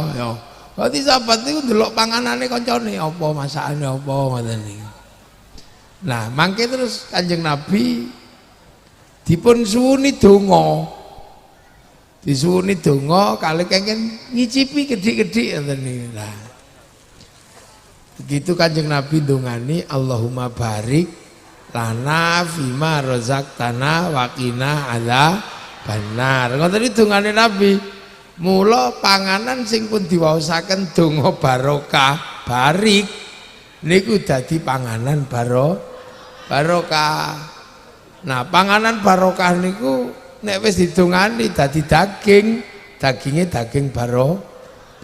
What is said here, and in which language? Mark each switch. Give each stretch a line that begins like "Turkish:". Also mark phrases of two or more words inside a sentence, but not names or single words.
Javanese: Berarti sahabat niku ndelok panganane kancane apa, masakane apa ngoten niku. Nah, mangke terus Kanjeng Nabi dipun suwuni donga. Disuwuni donga kalih kengken ngicipi gedhi-gedhi ngoten niku. Lah. Begitu Kanjeng Nabi ndongani
Arabic: اللهم بارك لنا فيما رزقتنا وقنا عذاب النار.
Javanese: Ngoten iki dongane Nabi. Mula panganan sing pun diwaosaken donga barokah barik niku dadi panganan barokah. Nah, panganan barokah niku nek wis didongani dadi daging, daginge daging barokah.